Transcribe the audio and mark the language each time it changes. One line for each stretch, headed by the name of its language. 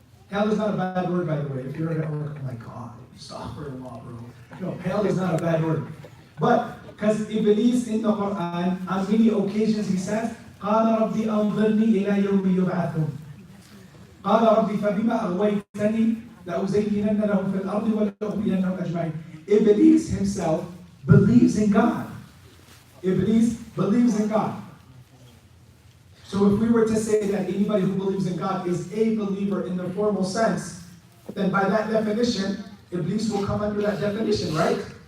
English: Hell is not a bad word, by the way. If you're at work, oh my God, stop for a while, bro. No, hell is not a bad word. But, because Iblis in the Quran, on many occasions he says,
Arabic: قال ربي أنظرني إلى يوم يبعثون. قال ربي فبما أغويتني لأزينن لهم في الأرض ولأغوينهم أجمعين.
English: Iblis himself believes in God. Iblis believes in God. So if we were to say that anybody who believes in God is a believer in the formal sense, then by that definition, Iblis will come under that definition, right?